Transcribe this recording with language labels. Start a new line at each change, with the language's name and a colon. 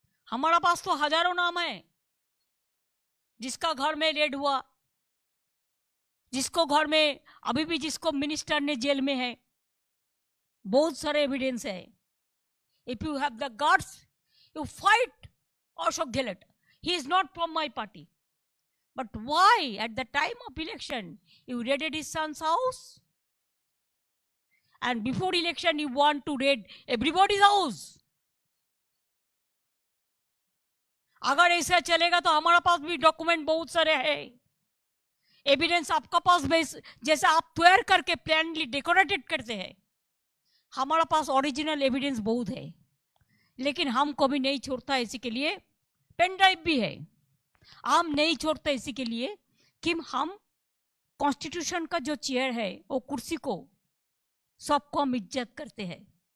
Hindi: हमारा पास तो हजारों नाम है जिसका घर में रेड हुआ, जिसको घर में अभी भी जिसको मिनिस्टर ने जेल में है, बहुत सारे एविडेंस है.
English: If you have the guts, you fight Ashok Gehlot. He is not from my party. But why at the time of election you raided his son's house? And before election you want to raid everybody's house?
Hindi: अगर ऐसा चलेगा तो हमारा पास भी document बहुत सारे हैं, evidence आपका पास जैसे आप तैयार करके प्लानली डेकोरेटेड करते हैं, हमारा पास ओरिजिनल एविडेंस बहुत है. लेकिन हम कभी नहीं छोड़ता इसी के लिए, पेन ड्राइव भी है, हम नहीं छोड़ते इसी के लिए कि हम कॉन्स्टिट्यूशन का जो चेयर है वो कुर्सी को सबको हम इज्जत करते हैं.